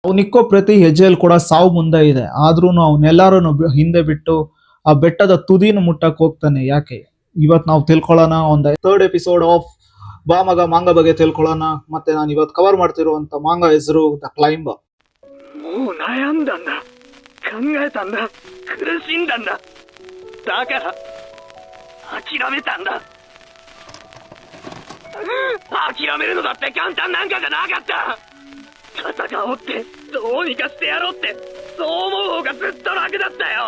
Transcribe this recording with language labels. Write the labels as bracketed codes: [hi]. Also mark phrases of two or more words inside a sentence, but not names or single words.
[kn] ಅವನಿಕ್ಕೋ ಪ್ರತಿ ಹೆಜ್ಜೆಯಲ್ಲಿ ಕೂಡ ಸಾವು ಮುಂದೆ ಇದೆ. ಆದ್ರೂ ಅವನ್ನೆಲ್ಲಾರು ಹಿಂದೆ ಬಿಟ್ಟು ಆ ಬೆಟ್ಟದ ತುದಿನ ಮುಟ್ಟಕ್ ಹೋಗ್ತಾನೆ. ಯಾಕೆ? ಇವತ್ ನಾವು ತಿಳ್ಕೊಳ್ಳೋಣ ಒಂದು [en] third episode of [kn] ಬಾ ಮಗ ಮಾಂಗ ಬಗ್ಗೆ ತಿಳ್ಕೊಳ್ಳೋಣ. ಮತ್ತೆ ನಾನು ಇವತ್ತು ಕವರ್ ಮಾಡ್ತಿರುವಂತ ಮಾಂಗ ಹೆಸರು ದ ಕ್ಲೈಂಬರ್. [ja] もう悩んだんだ、考えたんだ、苦しんだんだ、だから諦めたんだ。諦めるのだって簡単なんかじゃなかった。戦おうって、どうにかしてやろうって、そう思う方がずっと楽だったよ。